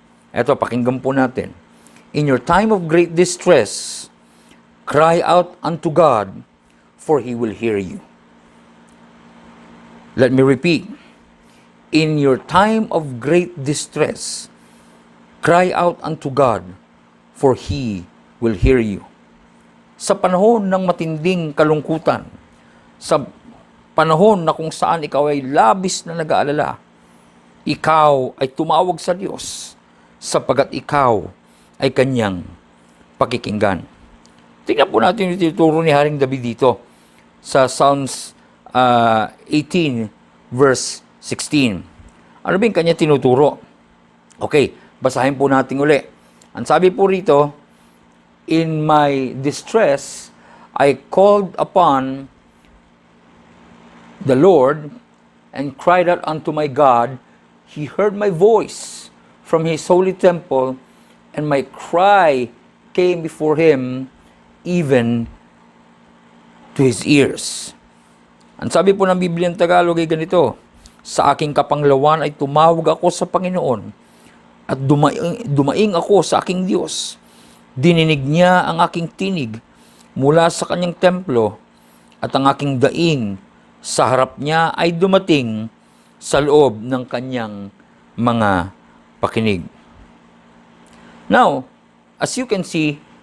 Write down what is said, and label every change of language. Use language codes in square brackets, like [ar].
[tl] Eto, pakinggan po natin. [en] In your time of great distress, cry out unto God, for He will hear you. Let me repeat. In your time of great distress, cry out unto God, for He will hear you. [tl] Sa panahon ng matinding kalungkutan, sa panahon na kung saan ikaw ay labis na nag-aalala, ikaw ay tumawag sa Diyos, sapagat ikaw ay Kanyang pakikinggan. Tingnan po natin yung tinuturo ni Haring David dito sa Psalms 18 verse 16. Ano ba yung kanya tinuturo? Okay, basahin po natin uli. Ang sabi po rito, [en] in my distress, I called upon the Lord and cried out unto my God. He heard my voice from His holy temple, and my cry came before Him, even to His ears. [tl] Ang sabi po ng Biblia ng Tagalog ay ganito, sa aking kapanglawan ay tumawag ako sa Panginoon at dumaing ako sa aking Diyos. Dininig niya ang aking tinig mula sa kanyang templo at ang aking daing sa harap niya ay dumating sa loob ng kanyang mga pakinig. [en] Now, as you can see,